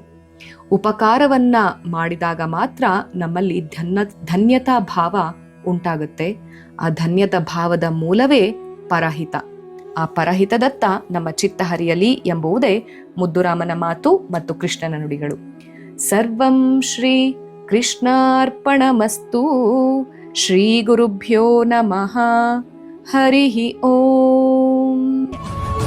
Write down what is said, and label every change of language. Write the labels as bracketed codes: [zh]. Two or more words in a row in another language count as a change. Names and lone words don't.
[kn] ಉಪಕಾರವನ್ನ ಮಾಡಿದಾಗ ಮಾತ್ರ ನಮ್ಮಲ್ಲಿ ಧನ್ಯತಾ ಭಾವ ಉಂಟಾಗುತ್ತೆ. ಆ ಧನ್ಯತಾ ಭಾವದ ಮೂಲವೇ ಪರಹಿತ. ಆ ಪರಹಿತದತ್ತ ನಮ್ಮ ಚಿತ್ತ ಹರಿಯಲಿ ಎಂಬುವುದೇ ಮುದ್ದುರಾಮನ ಮಾತು ಮತ್ತು ಕೃಷ್ಣನ ನುಡಿಗಳು. [sa] ಸರ್ವಂ ಶ್ರೀ ಕೃಷ್ಣಾರ್ಪಣಮಸ್ತು. ಶ್ರೀ ಗುರುಭ್ಯೋ ನಮಃ. ಹರಿ ಓಂ.